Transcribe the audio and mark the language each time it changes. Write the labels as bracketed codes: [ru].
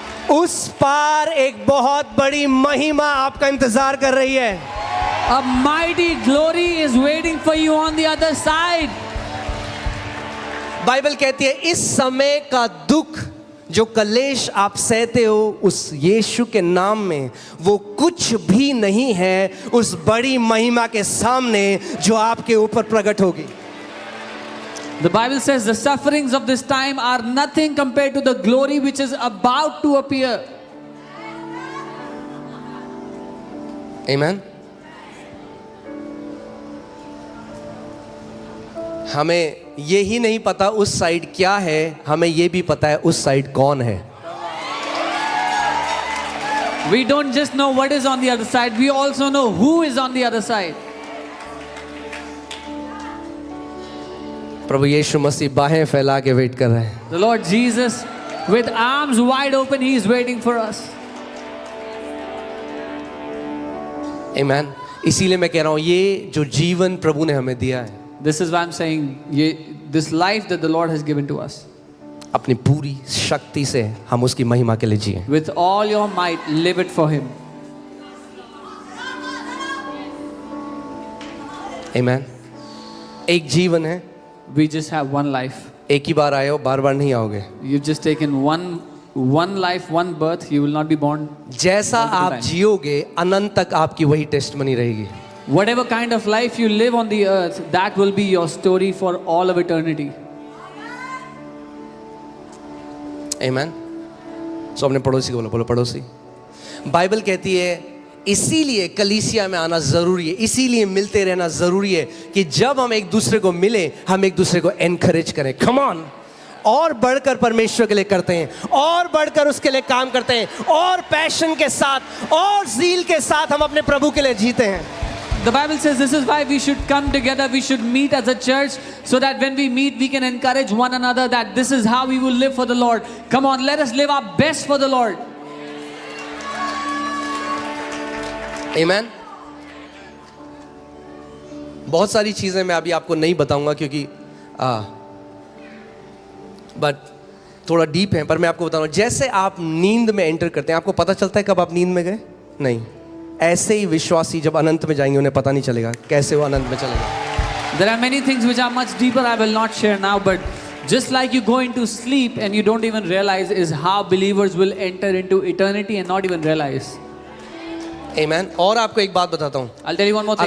[hi] उस पार एक बहुत बड़ी महिमा आपका इंतजार कर रही है। [en] A mighty glory is waiting for you on the other side. [hi] Bible कहती है इस समय का दुख जो कलेश आप सहते हो उस यीशु के नाम में वो कुछ भी नहीं है उस बड़ी महिमा के सामने जो आपके ऊपर प्रकट होगी. [en] The Bible says the sufferings of this time are nothing compared to the glory which is about to appear. Amen. [hi] हमें ये ही नहीं पता उस साइड क्या है, हमें ये भी पता है उस साइड कौन है. [en] We don't just know what is on the other side, we also know who is on the other side. [hi] प्रभु यीशु मसीह बाहें फैला के वेट कर रहे हैं. [en] The Lord Jesus, with arms wide open, He is waiting for us. Amen. [hi] इसीलिए मैं कह रहा हूँ ये जो जीवन प्रभु ने हमें दिया है, [en] This is why I'm saying, this life that the Lord has given to us, [hi] अपनी पूरी शक्ति से हम उसकी महिमा के लिए जिए. [en] with all your might, live it for Him. [hi] Amen. एक जीवन है, [en] We just have one life. [hi] एक ही बार आए हो, बार बार नहीं आओगे. [en] You've just taken one life, one birth. You will not be born. [hi] जैसा [en] multiple [hi] आप [en] times. [hi] जियोगे अनंत तक आपकी वही टेस्टमनी रहेगी. [en] Whatever kind of life you live on the earth, that will be your story for all of eternity. Amen. [hi] सो अपने पड़ोसी को बोलो पड़ोसी. बाइबल कहती है इसीलिए कलीसिया में आना जरूरी है, इसीलिए मिलते रहना जरूरी है कि जब हम एक दूसरे को मिले हम एक दूसरे को एनकरेज करें. [en] Come on. [hi] और बढ़कर परमेश्वर के लिए करते हैं, और बढ़कर उसके लिए काम करते हैं, और पैशन के साथ और ज़ील के साथ हम अपने प्रभु के लिए जीते हैं. [en] The Bible says this is why we should come together, we should meet as a church, so that when we meet we can encourage one another that this is how we will live for the Lord. Come on, let us live our best for the Lord. Amen. [hi] बहुत सारी चीज़ें मैं अभी आपको नहीं बताऊंगा क्योंकि but थोड़ा डीप है, पर मैं आपको बताऊंगा. जैसे आप नींद में एंटर करते हैं आपको पता चलता है कब आप नींद में गए? नहीं. ऐसे ही विश्वासी जब अनंत में जाएंगे उन्हें पता नहीं चलेगा कैसे वो अनंत में चलेगा. [en] There are many things which are much deeper I will not share now, but just like you go into sleep and you don't even realize is how believers will enter into eternity and not even realize. [hi] Amen. और आपको एक बात बताता हूँ. [en] I'll tell you one more thing.